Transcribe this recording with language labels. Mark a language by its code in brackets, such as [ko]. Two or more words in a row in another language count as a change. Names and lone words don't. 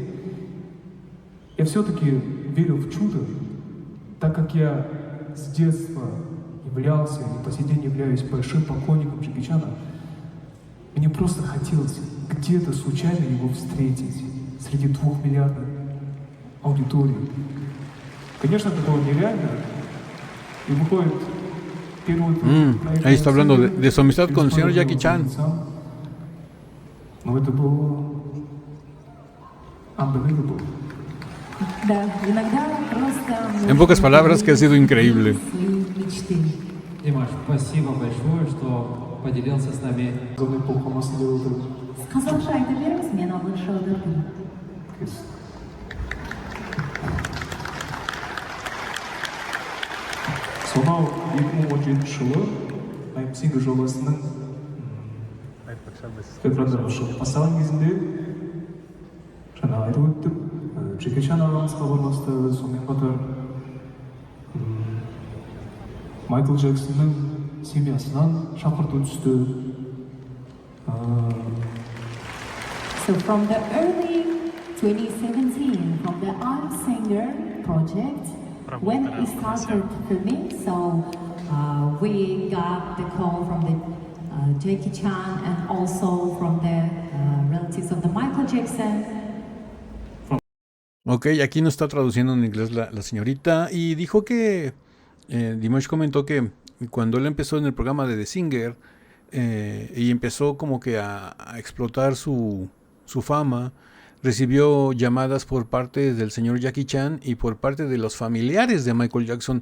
[ru] Я все-таки верил в чудо, так как я с детства являлся и по сей день являюсь большим поклонником Джеки Чана. Мне просто хотелось где-то случайно его встретить среди 2-миллиардной аудитории. Конечно, это было нереально. И выходит первый проект. [es] Ahí está hablando de su amistad con el señor Jackie Chan. [ru] Но это было unbelievable. Да, иногда просто... [es] En pocas palabras, que ha sido increíble. [ru] Свои мечты. Димаш, спасибо большое, что поделился с нами. Главный полкомас делал [kk] Қазақша айта беріңіз, мен ағылшынша аудардым. Сонау 2017 жылы I'm Singer жобасының экрандарда шығып бастаған кезінде жаңа айтып өттім, Джеки Чан ағамыз хабарласты, сонымен қатар Майкл Джексонның семьясынан шақырту түсті. [en] So from the early 2017, from the I'm Singer project, when it started filming, so we got the call from the Jackie Chan and also from the relatives of the Michael Jackson. [es] Ok, aquí nos está traduciendo en inglés la señorita y dijo que Dimash comentó que cuando él empezó en el programa de The Singer y empezó como que a explotar su fama, recibió llamadas por parte del señor Jackie Chan y por parte de los familiares de Michael Jackson.